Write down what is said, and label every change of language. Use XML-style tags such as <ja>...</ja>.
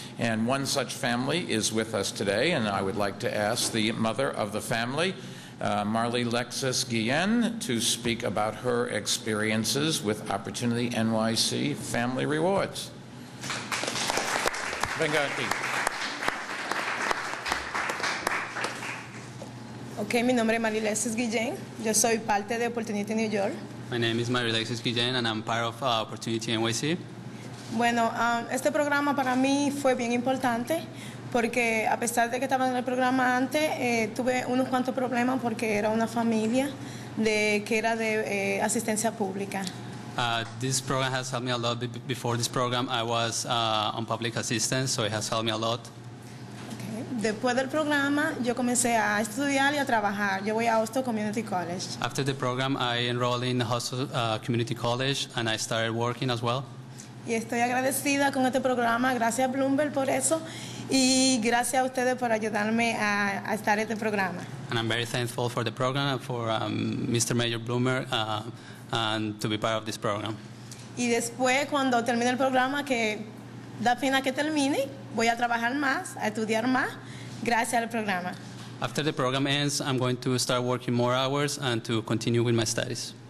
<en>And one such family is with us today, and I would like to ask the mother of the family, Marley Lexis Guillen, to speak about her experiences with Opportunity NYC Family Rewards.</en> <es>Venga aquí. Ok, mi nombre es Marley Lexis Guillen. Yo soy parte de Opportunity New York.</es> <en>My name is Marley Lexis Guillen, and I'm part of Opportunity NYC.</en> <es>Bueno, este programa para mí fue bien importante porque a pesar de que estaba en el programa antes, tuve unos cuantos problemas porque era una familia que era de asistencia pública.</es> <en>This program has helped me a lot. Before this program, I was on public assistance, so it has helped me a lot. Okay.</en> <es>Después del programa, yo comencé a estudiar y a trabajar. Yo voy a Hostel Community College.</es> <en>After the program, I enrolled in Hostel Community College, and I started working as well.</en> <es>Y estoy agradecida con este programa, gracias a Bloomberg por eso, y gracias a ustedes por ayudarme a estar en este programa.</es> <en>And I'm very thankful for the program and for Mr. Mayor Bloomberg and to be part of this program.</en> <es>Y después, cuando termine el programa, que da pena que termine, voy a trabajar más, a estudiar más, gracias al programa.</es> <en>After the program ends, I'm going to start working more hours and to continue with my studies.</en>